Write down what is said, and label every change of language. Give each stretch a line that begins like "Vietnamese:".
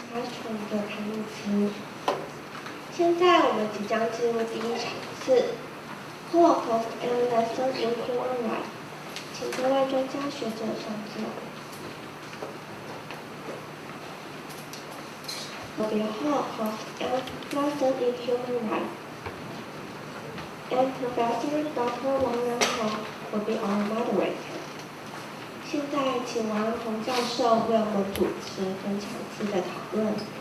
Chinese: Castro 的开幕词。现在我们即将进入第一场次
English: Holocaust and Lessons in Human Rights，
Chinese: 请各位专家学者上座。
English: will be a Holocaust and Lessons in Human Rights, and Professor Dr. Wang Ranhong will be our moderator.
Chinese: 现在请王仁宏教授为我们主持本场次的讨论。